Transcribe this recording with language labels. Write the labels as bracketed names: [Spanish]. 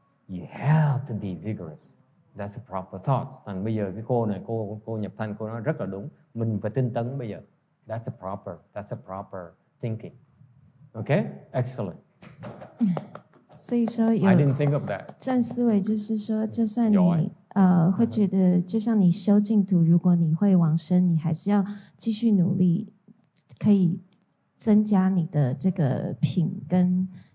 [English] You have to be vigorous. That's the proper thoughts. [Vietnamese] Thành bây giờ cái cô này, cô nhập thanh, cô nói rất là đúng. Mình phải tinh tấn bây giờ. [English] That's a proper thinking. Okay? Excellent. [Chinese] 所以说 [English] I didn't think of that. [Chinese] 正思维就是说，就算你会觉得，就像你修净土，如果你会往生，你还是要继续努力，可以增加你的这个品跟。